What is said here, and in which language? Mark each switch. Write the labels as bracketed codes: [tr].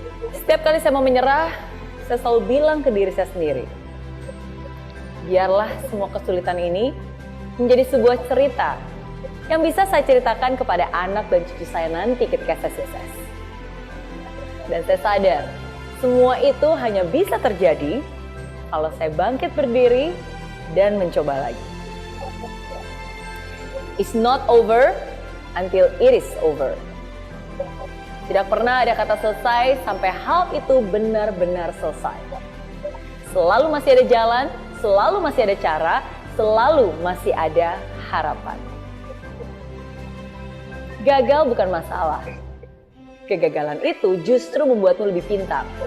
[id] Setiap kali saya mau menyerah, saya selalu bilang ke diri saya sendiri, biarlah semua kesulitan ini menjadi sebuah cerita yang bisa saya ceritakan kepada anak dan cucu saya nanti ketika saya sukses. Dan saya sadar, semua itu hanya bisa terjadi kalau saya bangkit berdiri dan mencoba lagi. [en] It's not over until it is over. [id] Tidak pernah ada kata selesai sampai hal itu benar-benar selesai. Selalu masih ada jalan, selalu masih ada cara, selalu masih ada harapan. Gagal bukan masalah. Kegagalan itu justru membuatmu lebih pintar.